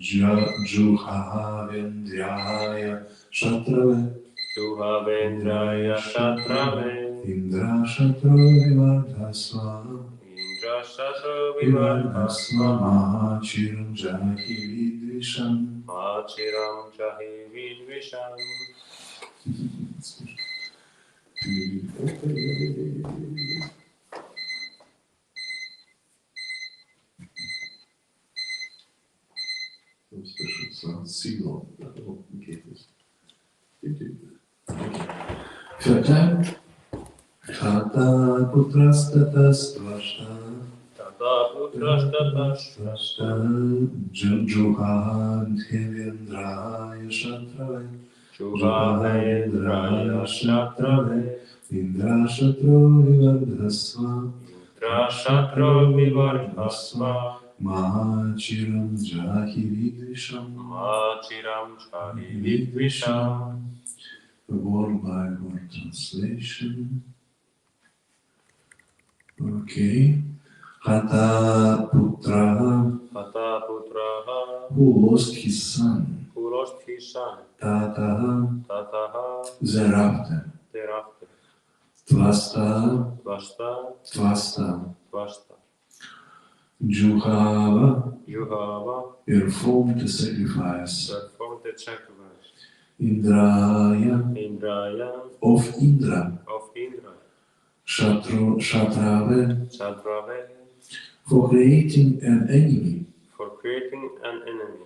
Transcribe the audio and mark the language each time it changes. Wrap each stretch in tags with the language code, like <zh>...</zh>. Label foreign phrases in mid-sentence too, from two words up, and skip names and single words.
<sa>जुहावेन्द्राय शत्रवे. जुहावेन्द्राय शत्रवे. इन्द्र शत्रो विवर्धस्व. इन्द्र शत्रो Vivardhasva vivardhasva. माचिरम् जहि विद्विषम्. माचिरम् जहि विद्विषम्.</sa> <en>Some special sound signal that will indicate this. Third time.</en> <sa>हत पुत्रस् ततस् त्वष्टा. हतपुत्रस् ततस् त्वष्टा. जुहावेन्द्राय शत्रवे. जुहावेन्द्राय शत्रवे. इन्द्र शत्रो विवर्धस्व. इन्द्र शत्रो विवर्धस्व. माचिरम् जहि विद्विषम्. माचिरम् जहि विद्विषम्.</sa> <en>Word by word translation.</en> <sa>Okay. हत पुत्र, Hataputraha.</sa> <en>who lost his son. Who lost his son.</en> <sa>Tataha, Tataha.</sa> <en>thereafter. Thereafter.</en> <sa>Tvasta, Tvashta. tvasta. Tvashta. Juhava, Juhava.</sa> <en>performed the sacrifice. Performed the sacrifice.</en> <sa>Indraya, Indraya.</sa> <en>of Indra. Of Indra.</en> <sa>Shatrave, Satrave.</sa> <en>for creating an enemy. For creating an enemy.</en>